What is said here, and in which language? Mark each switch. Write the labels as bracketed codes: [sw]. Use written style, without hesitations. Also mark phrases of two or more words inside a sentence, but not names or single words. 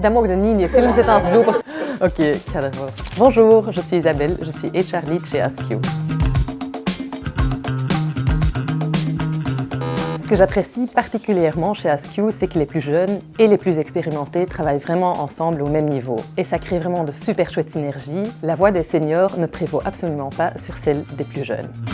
[nl] dat mogen we niet in je film zetten als bloopers. Oké, ik ga ervoor. [fr] Bonjour, je suis Isabelle, je suis HR Lead chez Ask You. Ce que j'apprécie particulièrement chez Ask You, c'est que les plus jeunes et les plus expérimentés travaillent vraiment ensemble au même niveau. Et ça crée vraiment de super chouettes synergies. La voix des seniors ne prévaut absolument pas sur celle des plus jeunes.